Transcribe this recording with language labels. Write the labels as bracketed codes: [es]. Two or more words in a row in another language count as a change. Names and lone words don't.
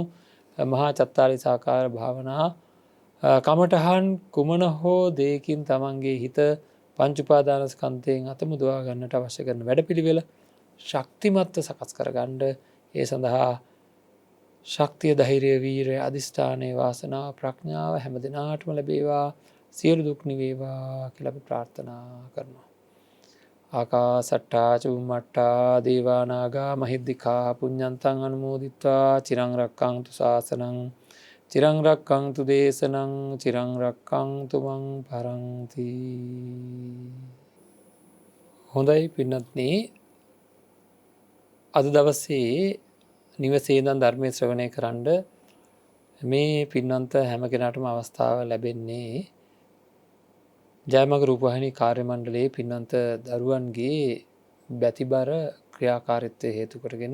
[si] මහා චත්තාරිසාකාර භාවනා කමඨහන් කුමන හෝ දෙයකින් තමන්ගේ හිත පංච උපාදානස්කන්ධයෙන් අතමුදවා ගන්නට අවශ්‍ය කරන වැඩපිළිවෙල ශක්තිමත්ව සකස් කරගන්න. ඒ සඳහා ශක්තිය, ධෛර්යය, වීරිය, අදිෂ්ඨානය, වාසනාව, ප්‍රඥාව හැම දිනාටම ලැබේවා. සියලු දුක් නිවේවා කියලා අපි ප්‍රාර්ථනා කරනවා. [pi] ආකාසට්ටා චුම්මට්ටා දේවා නාග මහිද්దికා පුඤ්ඤන්තං අනුමෝදිත්වා චිරං රක්ඛන්තු ශාසනං චිරං රක්ඛන්තු දේශනං චිරං රක්ඛන්තු මං පරන්ති. [si] හොඳයි පින්වත්නි, අද දවසේ නිවසේ ඉඳන් ධර්මයේ ශ්‍රවණය කරන්න මේ පින්වන්ත හැම කෙනාටම අවස්ථාව ලැබෙන්නේ ජයමග රූපවාහිනී කාර්ය මණ්ඩලයේ පින්වන්ත දරුවන්ගේ බැතිබර ක්‍රියාකාරීත්වය හේතු කරගෙන.